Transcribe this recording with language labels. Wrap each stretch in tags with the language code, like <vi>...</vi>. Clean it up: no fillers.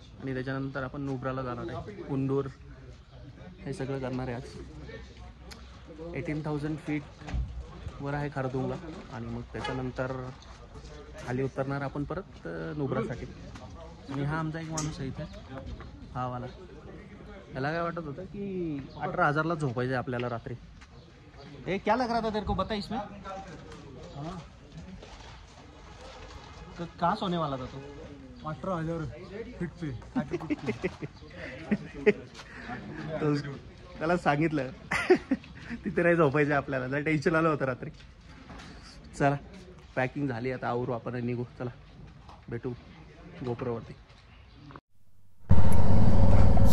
<mr>आणि त्याच्यानंतर आपण नुब्राला जाणार आहे, कुंडूर, हे सगळं करणार आहे आज. 18,000 फीट वर आहे खारदुंगला. आणि मग त्याच्यानंतर खाली उतरणार आपण परत नुब्रासाठी. आणि हा आमचा एक माणूस आहे इथे, हा वाला. याला काय वाटत होतं की 18,000ला झोपायचं आहे आपल्याला रात्री.</mr> <hi>ए क्या लग रहा था तेरे को, बता इसमें तो कहाँ सोने वाला था तो? 18,000 फीट पे.</hi> <mr>त्याला सांगितलं तिथे नाही झोपायचं आपल्याला, जर टेन्शन आलं होतं रात्री. चला पॅकिंग झाली, आता आवरू आपण निघू. चला भेटू गोपुरावरती.</mr>